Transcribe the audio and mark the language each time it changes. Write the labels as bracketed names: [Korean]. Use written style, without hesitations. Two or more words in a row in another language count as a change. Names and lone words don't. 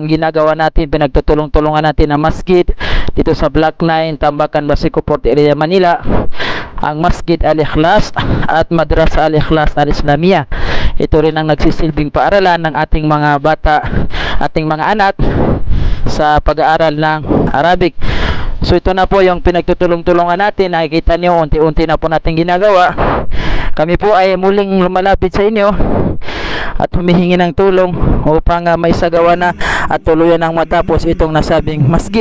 [Filipino] ginagawa natin, pinagtutulong-tulungan natin na masjid dito sa Block 9 Tambakan, Basico Port Area, Manila, ang Masjid Al-Ikhlas at Madrasa Al-Ikhlas Al-Islamiyah. Ito rin ang nagsisilbing paaralan ng ating mga bata, ating mga anak sa pag-aaral ng Arabic. So ito na po yung pinagtutulong-tulungan natin. Nakikita niyo unti-unti na po natin ginagawa. Kami po ay muling lumalapit sa inyo at humihingi ng tulong upang maisagawa na at tuluyan ng matapos itong nasabing masjid.